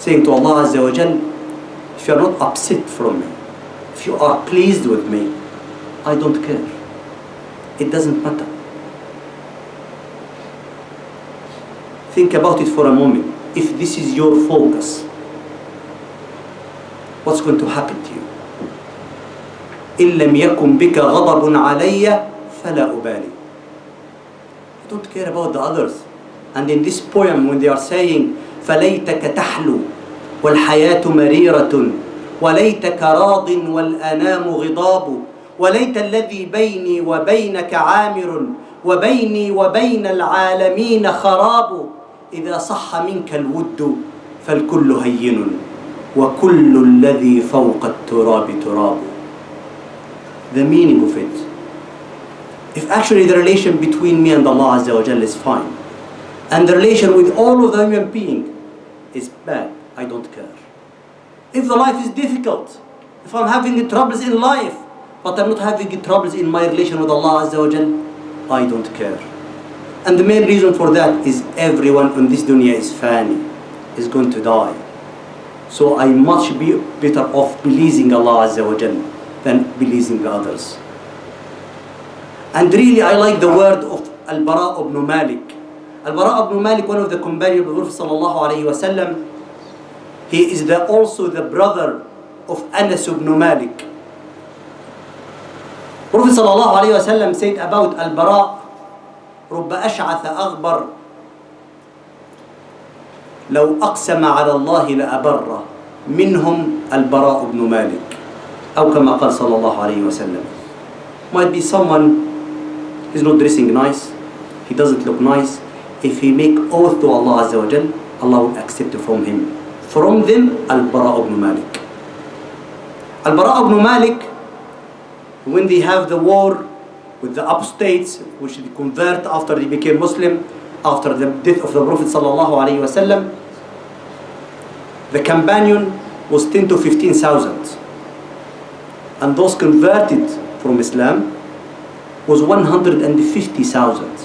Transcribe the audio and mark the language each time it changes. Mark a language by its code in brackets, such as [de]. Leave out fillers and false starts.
[en] Saying to Allah Azza wa Jal, if you are not upset from me, if you are pleased with me, I don't care. It doesn't matter. Think about it for a moment. If this is your focus, what's going to happen to you? [ar] إِن لَمْ يَكُنْ بِكَ غَضَبٌ عَلَيَّ فَلَا أُبَالِي. You [en] don't care about the others. And in this poem, when they are saying, [ar] فَلَيْتَكَ تَحْلُو وَالْحَيَاةُ مَرِيرَةٌ وَلَيْتَكَ رَاضٍ وَالْأَنَامُ غِضَابُ وَلَيْتَ الَّذِي بَيْنِي وَبَيْنَكَ عَامِرٌ وَبَيْنِي وَبَيْنَ الْعَالَمِينَ خَرَابُ إِذَا صَحَّ مِنْكَ الْوُدُّ فَالْكُلُّ هَيِّنٌ وَكُلُّ الَّذِي فَوْقَ التُّرَابِ تُرَابُ. [en] The meaning of it. If actually the relation between me and Allah Azza wa Jalla is fine, and the relation with all of the human being is bad, I don't care. If the life is difficult, if I'm having troubles in life, but I'm not having troubles in my relation with Allah Azza wa Jalla, I don't care. And the main reason for that is everyone on this dunya is fani, is going to die. So I much be better off believing Allah Azza wa Jalla than believing others. And really I like the word of Al-Bara ibn Malik. Al-Bara ibn Malik, one of the companions of the Prophet sallallahu alayhi wa sallam, he is also the brother of Anas ibn Malik. Prophet sallallahu alayhi wa sallam said about Al-Bara, [ar] رب أشعث أغبر لو أقسم على الله لأبره منهم البراء بن مالك أو كما قال صلى الله عليه وسلم. [en] Might be someone who's not dressing nice, he doesn't look nice. If he make oath to Allah Azza wa Jal, Allah will accept it from him. From them, Al-Bara ibn Malik. Al-Bara ibn Malik, when they have the war with the apostates, which they convert after they became Muslim, after the death of the Prophet sallallahu alaihi wasallam, the companion was 10 to 15,000, and those converted from Islam was 150,000.